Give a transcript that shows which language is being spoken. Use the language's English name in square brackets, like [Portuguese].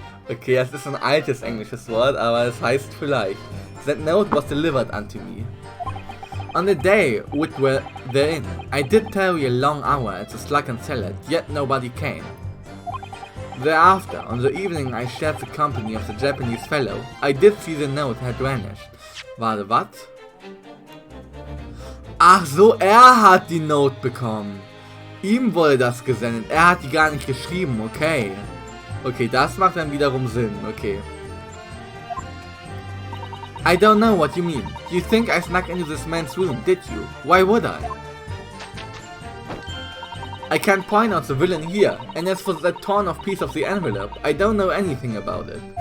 [German] Okay, das ist ein altes englisches Wort, aber es heißt vielleicht. [English] That note was delivered unto me. On the day which were therein, I did tarry a long hour at the Slug and Salad, yet nobody came. Thereafter, on the evening I shared the company of the Japanese fellow, I did see the note had vanished. [German] Warte, was? Ach so, er hat die Note bekommen. Ihm wurde das gesendet, er hat die gar nicht geschrieben, okay. Okay, das macht dann wiederum Sinn, okay. [English] I don't know what you mean. You think I snuck into this man's room, did you? Why would I? I can't point out the villain here, and as for that torn off piece of the envelope, I don't know anything about it.